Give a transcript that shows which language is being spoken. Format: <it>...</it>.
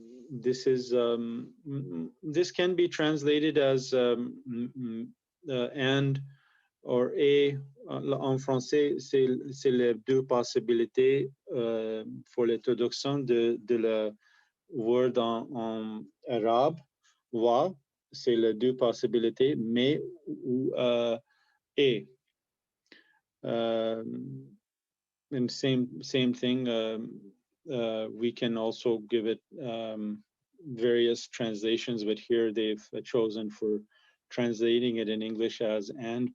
<en>This is this can be translated as and or a.</en> <fr>En français, c'est les deux possibilités pour la traduction de la word en arabe. Wa, c'est les deux possibilités, mais ou et.</fr> <en>And same thing. We can also give it various translations, but here they've chosen for translating it in English as and.</en>